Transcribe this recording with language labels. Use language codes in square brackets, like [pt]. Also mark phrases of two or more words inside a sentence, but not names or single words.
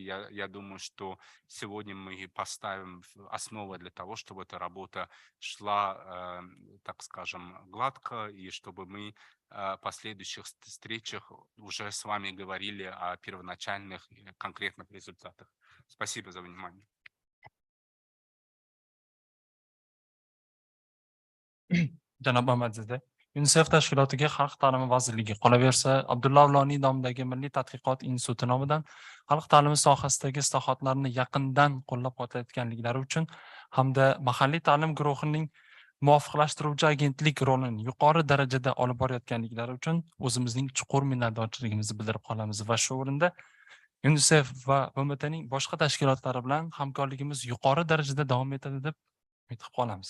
[ru] Я думаю, что сегодня мы поставим основу для того, чтобы эта работа шла, так скажем, гладко, и чтобы мы в последующих встречах уже с вами говорили о первоначальных конкретных результатах. Спасибо за внимание. [uz] Janob Amadzoda, UNICEF tashkilotiga Xalq ta'limi vazirligi, qolaversa A.Avloniy nomidagi Milliy tadqiqot instituti nomidan xalq ta'limi sohasidagi islohotlarni yaqindan qo'llab-quvvatlayotganliklari uchun hamda mahalliy ta'lim guruhining muvofiqlashtiruvchi agentlik rolini yuqori darajada olib borayotganliklari uchun o'zimizning chuqur minnatdorchiligimizni bildirib qolamiz va shu o'rinda UNICEF va BMTning boshqa tashkilotlari bilan hamkorligimiz yuqori darajada davom etadi deb umid qilib qolamiz.